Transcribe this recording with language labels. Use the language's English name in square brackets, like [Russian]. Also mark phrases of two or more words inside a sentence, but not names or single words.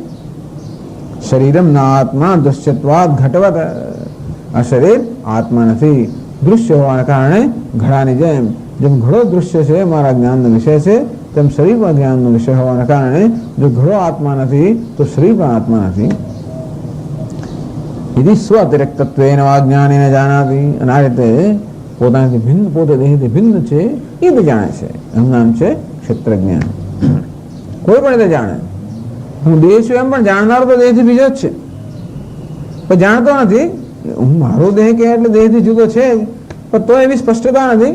[Sanskrit] શરીરમ ના આત્મા દૃશ્યત્વાદ ઘટવત, [Gujarati] આ શરીર આત્મા નથી, દૃશ્ય હોવાના કારણે ઘડાની જેમ ઘડો દૃશ્ય છે, મારા જ્ઞાનનો વિષય છે, તેમ શરીર પણ જ્ઞાનનો વિષય હોવાના કારણે જો ઘડો આત્મા નથી તો શરીર પણ આત્મા નથી. [Sanskrit] यदि स्व अतिरिक्तत्वेन वा ज्ञानेन जानाति, [Gujarati] અને આ રીતે પોતાનાથી ભિન્ન, પોતે દેહથી ભિન્ન છે એ બી જાણે છે. એનું નામ છે ક્ષેત્ર જ્ઞાન. કોઈ પણ રીતે જાણે. હું દેહ છું એમ પણ જાણનારો તો દેહથી બીજો જ છે, પણ જાણતો નથી. હું મારો દેહ કે એટલે દેહથી જુદો છે જ, પણ તો એવી સ્પષ્ટતા નથી.